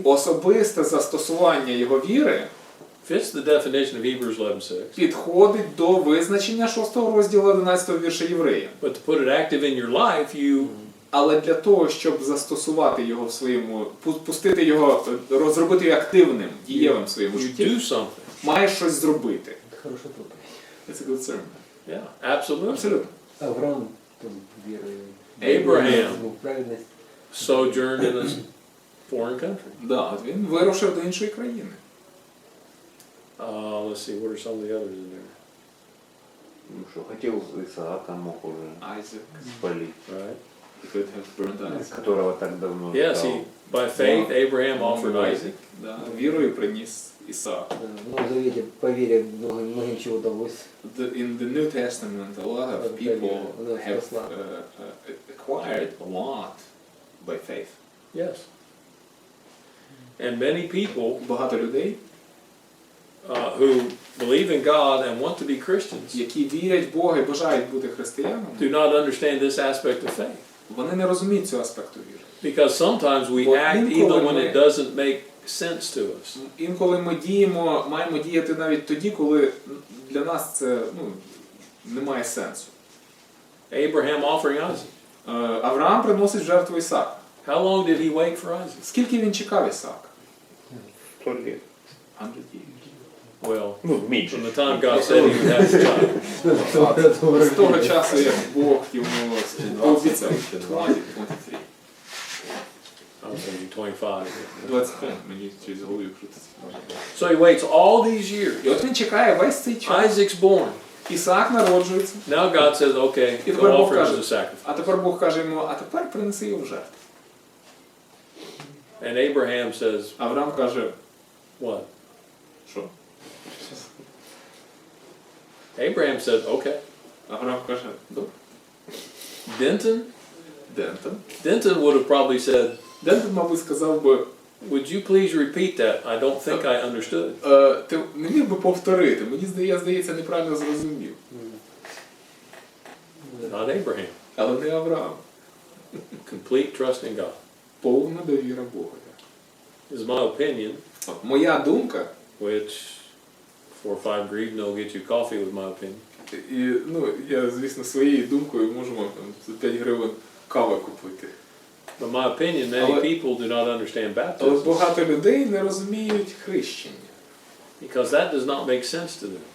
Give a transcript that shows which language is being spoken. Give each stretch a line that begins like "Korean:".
Ukrainian: Особисте застосування його віри
English: fits the definition of Hebrews 11:6.
Ukrainian: підходить до визначення 6 розділу 11 вірша Євреям.
English: But to put it active in your life, you
Ukrainian: Але для того, щоб застосувати його в своєму, пустити його, розробити його активним, дієвим в своєму
English: You
Ukrainian: житті,
English: do something.
Ukrainian: має щось зробити.
Russian: Хорошая проповедь.
English: It's a good sermon. Yeah, absolutely.
Ukrainian: Абсолютно.
Russian: Авраам там верой.
English: Abraham
Russian: Ну, праведность.
English: sojourned in a foreign country.
Ukrainian: Да, от він вирушив до іншої країни.
English: Let's see, what are some of the others in there?
Russian: Ну что, хотел Исаака, мог уже
English: Isaac.
Russian: спалить,
English: Right? He could have burned Isaac.
Russian: которого так давно
English: Yes,
Russian: ждал.
English: he, by faith, Abraham offered Isaac.
Ukrainian: Да, вірою приніс Ісаак.
Russian: Да, в Новом Завете по вере многим чего удалось.
English: In the New Testament, a lot of people have acquired a lot by faith. Yes. And many people
Ukrainian: Багато людей,
English: who believe in God and want to be Christians
Ukrainian: які вірять в Бога і бажають бути християнами,
English: do not understand this aspect of faith. вони не розуміють цього аспекту віри. Because sometimes we Well, act even when it doesn't make sense to us.
Ukrainian: Інколи ми маємо діяти навіть тоді, коли для нас це немає сенсу.
English: Abraham offering Isaac.
Ukrainian: Авраам приносить в жертву Ісаака.
English: How long did he wait for Isaac?
Ukrainian: Скільки він чекав Ісаака?
Russian: 100 лет.
English: 100 years. Well,
Russian: Ну, меньше.
English: from the time God said he would have a child.
Ukrainian: З того часу, як Бог йому пообіцяв.
English: 20, 23. I was thinking 25.
Ukrainian: 25, мені через голову крутиться.
English: So he waits all these years.
Ukrainian: І от він чекає весь цей час.
English: Isaac's born.
Ukrainian: Ісаак народжується.
English: Now God says, okay,
Ukrainian: І
English: go
Ukrainian: тепер Бог
English: offer him
Ukrainian: каже,
English: as a sacrifice.
Ukrainian: а тепер Бог каже йому, а тепер принеси його в жертву.
English: And Abraham says,
Ukrainian: Авраам каже,
English: what?
Ukrainian: що?
English: Abraham said, okay.
Ukrainian: Авраам каже, добре.
English: Denton?
Ukrainian: Дентон.
English: Denton would have probably said,
Ukrainian: Дентон, мабуть, сказав би,
English: would you please repeat that? I don't think I understood.
Ukrainian: ти не міг би повторити, мені здається, неправильно зрозумів.
English: Not Abraham.
Ukrainian: Але не Авраам.
English: Complete trust in God.
Ukrainian: Повна довіра Богу.
English: This is my opinion,
Ukrainian: От моя думка,
English: which 4 or 5 grivna will get you coffee with my opinion.
Ukrainian: і, я, звісно, своєю думкою можу вам там, за 5 гривень кави купити.
English: But my opinion, many
Ukrainian: Але-
English: people do not understand
Ukrainian: Але
English: baptism
Ukrainian: багато людей не розуміють хрещення.
English: because that does not make sense to them.